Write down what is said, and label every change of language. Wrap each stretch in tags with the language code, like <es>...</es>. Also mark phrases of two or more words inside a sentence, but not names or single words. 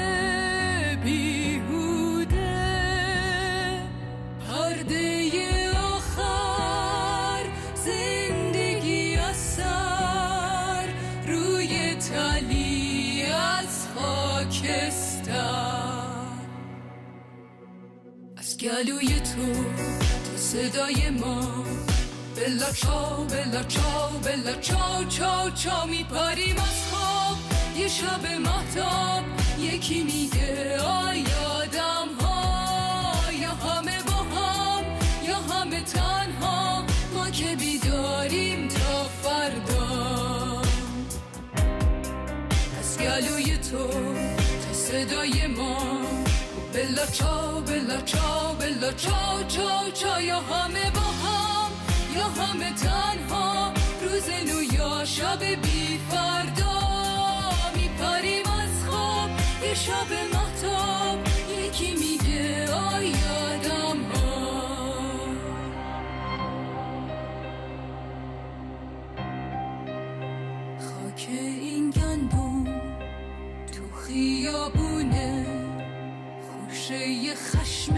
<fa>بیهوده پرده از گلوی تو صدای ما</fa> <it>bella ciao bella ciao bella ciao ciao ciao</it> <fa>میپریم از خواب یه شب مهتاب یکی میگه آیادم ها یا همه با هم یا همه تنها ما که بیداریم تا فردا از گلوی تو صدای ما</fa> <it>bella ciao bella ciao bella ciao ciao ciao</it> <fa>یا همه با هم یا همه تنها روز نو یا شب بی فردا میپریم از خواب یه شب مهتاب یکی میگه آیادم ها خاک این گندم تو خیابونه خوشه خشم</fa>